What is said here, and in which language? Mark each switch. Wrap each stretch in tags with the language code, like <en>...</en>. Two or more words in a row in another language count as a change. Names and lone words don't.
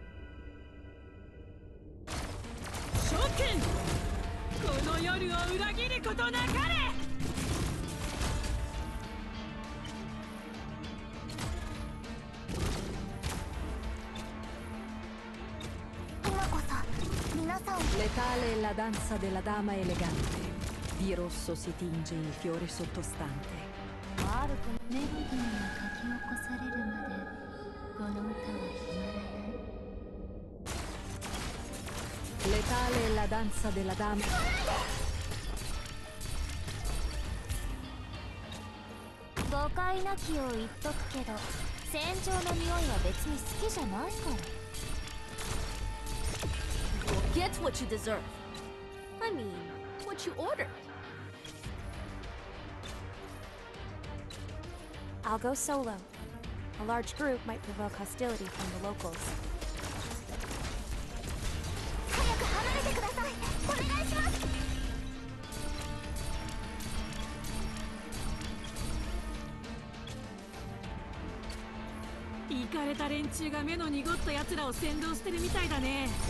<ja>諸君、この夜を裏切ることなかれ。今こそ皆さんを</ja> <it>Letale è la danza della dama elegante. Di rosso si tinge il fiore sottostante.</it> <ja>メロディーが書き起こされるまでこの歌は止まらない。</ja> <it>Letale è la danza della dama.</it> <ja>誤解なきを言っとくけど、戦場の匂いは別に好きじゃないから。</ja> <en>You'll get what you deserve. I mean, what you ordered. I'll go solo. A large group might provoke hostility from the locals.</en> <ja>早く離れてください。お願いします。イカれた連中が目の濁った奴らを先導してるみたいだね。</ja>